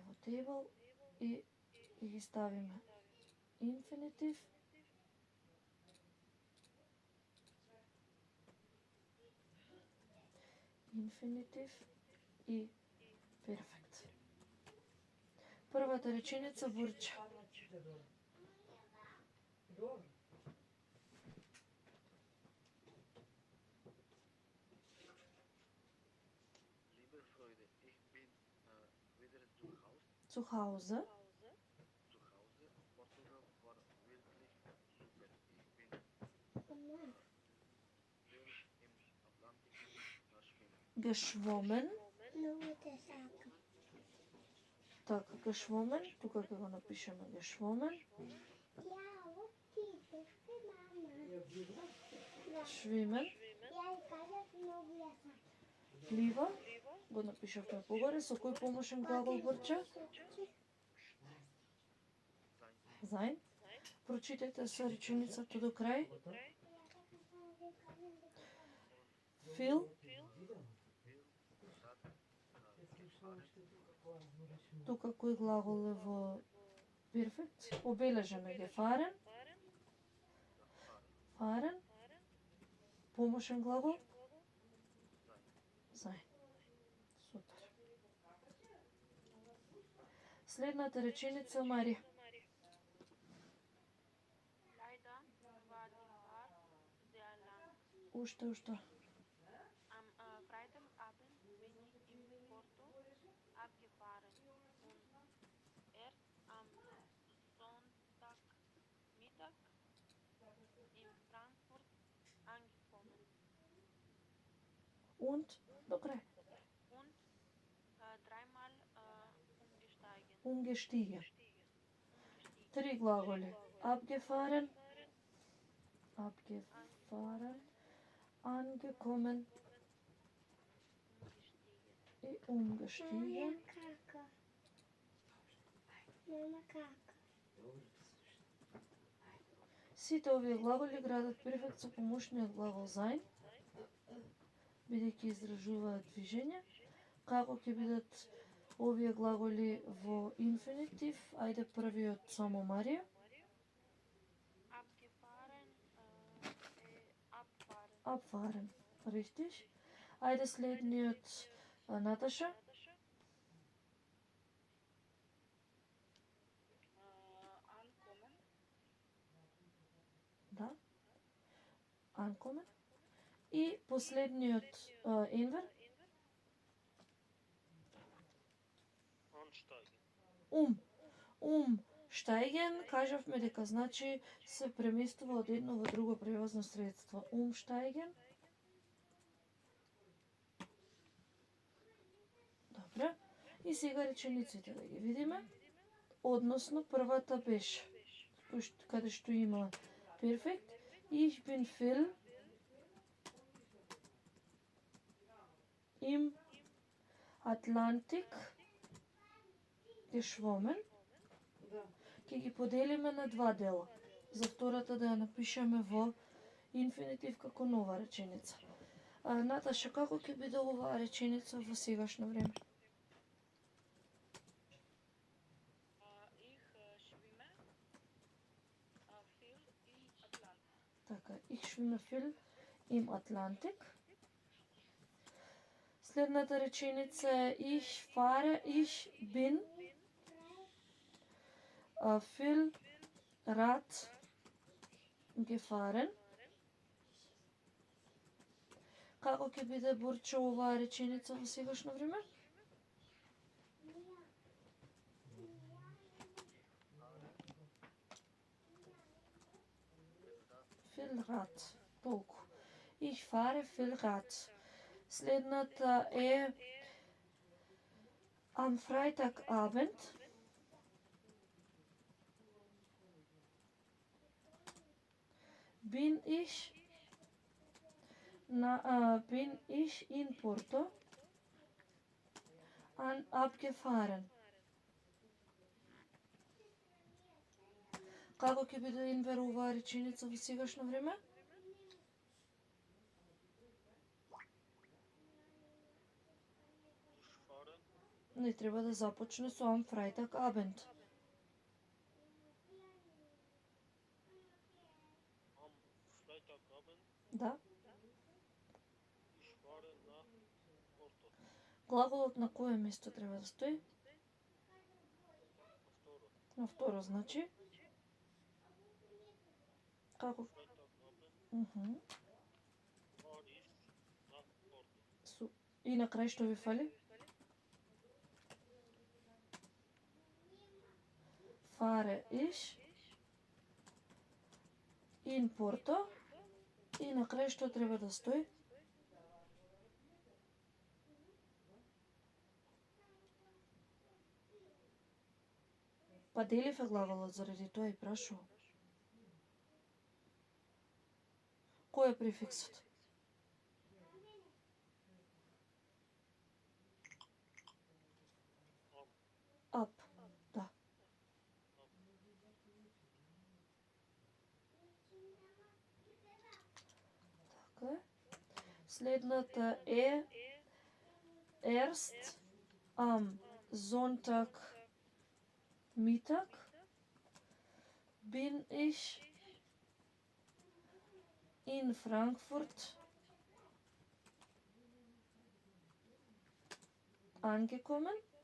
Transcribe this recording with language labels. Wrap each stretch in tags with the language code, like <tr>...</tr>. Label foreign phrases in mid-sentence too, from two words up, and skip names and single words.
<mk>table и ги ставиме инфинитив. Инфинитив и перфект. Првата реченица бурче.</mk> <de>Liebe Freunde, ich bin wieder zu Hause. Zu Hause. Zu Hause. Portugal war wirklich super. Ich bin viel im Atlantik schwimmen. Geschwommen. Така, geschwommen.</de> <mk>Тука ќе го напишеме</mk> <de>geschwommen. Schwimmen.</de> <mk>Плива. Го напишавме погоре. Со кој помошен глагол бурче?</mk> <de>Sein.</de> <mk>Прочитайте со реченицата до крај.</mk> <de>Feel.</de> <mk>Тука кој глагол е во перфект? Обележаме ги</mk> <de>fahren. Fahren.</de> <mk>Помошен глагол? Sein. Супер. Следната реченица, Мари.</mk> <de>Leider war die Fahrt sehr lang.</de> <mk>Уште.</mk> <de>Am Freitagabend bin ich in Porto abgefahren und erst am Sonntagmittag in Frankfurt angekommen.</de> <mk>Und до крај.</mk> <de>Und dreimal umgestiegen. Umgestiegen.</de> <mk>Три глаголи.</mk> <de>Abgefahren. Angekommen.</de> <mk>И umgestiegen. Сите овие глаголи градат перфект со помошниот глагол sein, бидејќи изражуваат движење. Како ќе бидат овие глаголи во инфинитив? Ајде првиот само Марија.</mk> <de>Abgefahren, abfahren. Abfahren. Richtig.</de> <mk>Ајде следниот Наташа.</mk> <de>Ankommen.</de> <mk>Да. Ankommen. И последниот Енвер.</mk> <de>Ansteigen. Umsteigen,</de> <mk>кажавме дека значи се преместува од едно во друго превозно средство. Umsteigen. Добре. И сега речениците да ги видиме. Односно, првата беше, каде што има перфект.</mk> <de>Ich bin viel im Atlantik geschwommen.</de> <mk>Ќе ги поделиме на два дела. За втората да ја напишеме во инфинитив како нова реченица. Наташа, како ќе биде оваа реченица во сегашно време?</mk> <de>Ich schwimme viel im Atlantik. Така, ich schwimme viel im Atlantik.</de> <mk>Следната реченица е</mk> <de>ich bin viel Rad gefahren.</de> <mk>Како ќе биде бурче оваа реченица во сегашно време?</mk> <de>Viel Rad. Толку. Ich fahre viel Rad.</de> <mk>Следната е</mk> <de>am Freitagabend bin ich in Porto abgefahren.</de> <mk>Како ќе биде Енвер оваа реченица во сегашно време?</mk> <de>Ich fahre</de> <mk>Не треба да започне со</mk> <de>am Freitagabend. Am Freitagabend,</de> <mk>Да.</mk> <de>ich fahre nach Porto.</de> <mk>Глаголот на кое место треба да стои? Второ, На второ, значи. Како?</mk> <de>Freitagabend Мгм. fahre ich nach Porto.</de> <mk>И на крај што ви фали?</mk> <de>Fahre ich in Porto.</de> <mk>И на крај што треба да стои? Па делив е глаголот, заради тоа и прашувам. Кој е префиксот?</mk> <de>Am, Up,</de> <mk>да. Така е. Следната е</mk> <de>erst am Sonntag Mittag bin ich in Frankfurt angekommen.</de>